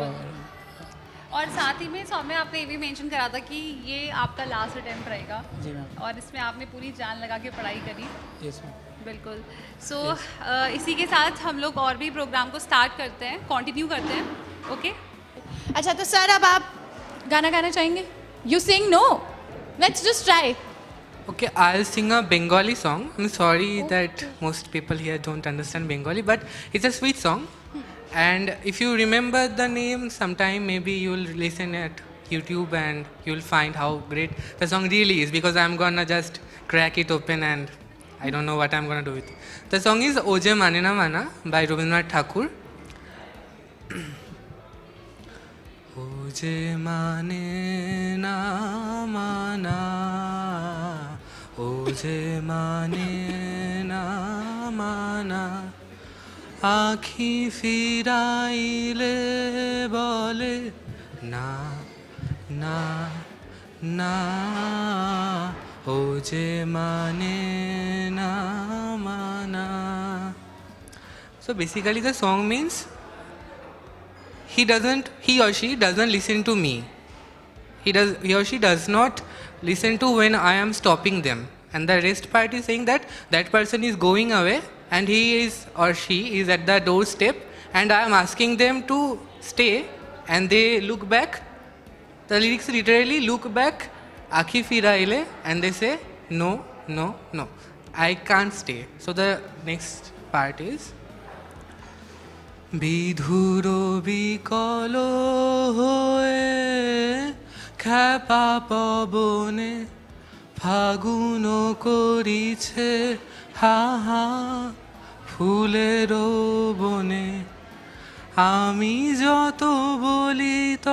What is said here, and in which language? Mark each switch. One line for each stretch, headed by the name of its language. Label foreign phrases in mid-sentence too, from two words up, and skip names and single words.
Hindi: और साथ ही में सौम्या आपने ये भी मेंशन करा था कि ये आपका
English: last attempt
Hindi: रहेगा। जी मैम। और इसमें आपने पूरी जान लगा के पढ़ाई करी।
English: Yes ma'am.
Hindi: बिल्कुल। सो इसी के साथ हम लोग और भी प्रोग्राम को स्टार्ट करते हैं, कंटिन्यू करते हैं। ओके अच्छा, तो सर अब आप गाना गाना चाहेंगे?
English: You sing? No, let's just try. Okay, I'll sing a Bengali song. I'm sorry that most people here don't understand Bengali, but it's a sweet song. And if you remember the name, sometime maybe you'll listen at YouTube and you'll find how great the song really is, because I'm gonna just crack it open and I don't know what I'm gonna do with it. The song is Oje Mane Na Mana by Rabindranath Tagore.
Bangla: ও যে মানে না মানা, ও যে মানে না মানা, আঁখি ফিরাইলে বলে না না না, ও যে মানে না মানা.
English: So basically the song means he or she doesn't listen to me. He or she does not listen to when I am stopping them. And the rest part is saying that that person is going away and he is or she is at the doorstep and I am asking them to stay, and they look back. The lyrics literally look back,
Bangla: আঁখি ফিরাইলে,
English: and they say no, no, no, I can't stay. So the next part is
Bangla: বিধুর বিকল হয়ে খ্যাপা পবনে ফাগুন করিছে হা হা ফুলের বনে আমি যত বলি